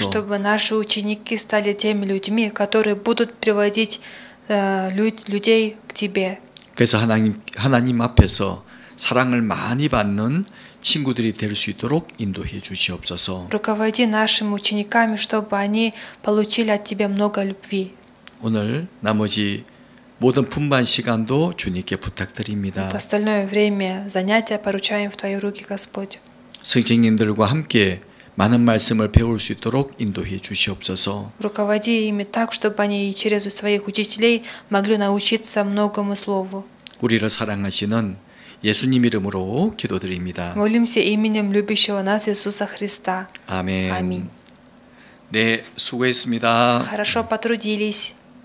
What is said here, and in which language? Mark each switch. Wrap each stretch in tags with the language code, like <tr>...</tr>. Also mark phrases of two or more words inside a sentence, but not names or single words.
<ko>주시옵소서.</ko> <ru>чтобы наши ученики стали теми людьми, которые будут приводить людей к Тебе.</ru> <ko>그래서 하나님 앞에서 사랑을 많이 받는 친구들이 될 수 있도록 인도해 주시옵소서.</ko> <ru>Руководи нашими учениками, чтобы они получили от Тебя много любви.</ru> <ko>오늘 나머지 모든 분반 시간도 주님께 부탁드립니다.</ko> <ru>Вот остальное время занятия поручаем в Твои руки, Господь.</ru> <ko>선생님들과 함께 많은 말씀을 배울 수 있도록 인도해 주시옵소서.</ko> <ru>Руководи ими так, чтобы они через своих учителей могли научиться многому слову.</ru> <ko>우리를 사랑하시는 예수님 이름으로 기도드립니다.</ko> <ru>Молимся именем любящего нас Иисуса Христа.</ru> <ko>아멘.</ko> <ru>Аминь.</ru> <ko>네, 수고했습니다.</ko> <ru>Хорошо потрудились.</ru>